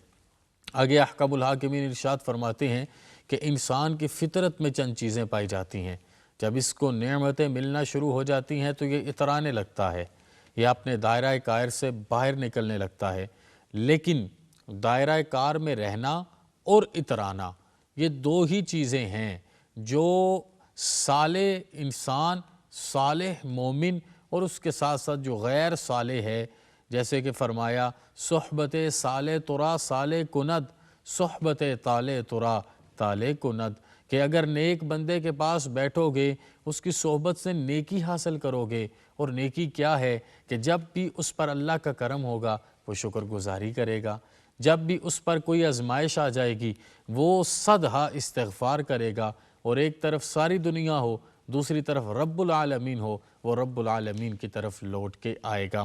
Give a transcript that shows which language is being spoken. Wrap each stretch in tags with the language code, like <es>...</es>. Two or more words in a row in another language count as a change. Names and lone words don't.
<ur>آگے احکام الحاکمین ارشاد فرماتے ہیں کہ انسان کی فطرت میں چند چیزیں پائی جاتی ہیں، جب اس کو نعمتیں ملنا شروع ہو جاتی ہیں تو یہ اترانے لگتا ہے، یہ اپنے دائرہ کار سے باہر نکلنے لگتا ہے۔ لیکن دائرہ کار میں رہنا اور اترانا یہ دو ہی چیزیں ہیں جو صالح انسان، صالح مومن اور اس کے ساتھ ساتھ جو غیر صالح ہے، جیسے کہ فرمایا</ur> <fa>صحبت صالح ترا صالح کند، صحبت طالح ترا طالح کند،</fa> <ur>کہ اگر نیک بندے کے پاس بیٹھو گے اس کی صحبت سے نیکی حاصل کرو گے، اور نیکی کیا ہے کہ جب بھی اس پر اللہ کا کرم ہوگا وہ شکر گزاری کرے گا، جب بھی اس پر کوئی آزمائش آ جائے گی وہ 100 استغفار کرے گا، اور ایک طرف ساری دنیا ہو دوسری طرف رب العالمین ہو، وہ رب العالمین کی طرف لوٹ کے آئے گا۔</ur>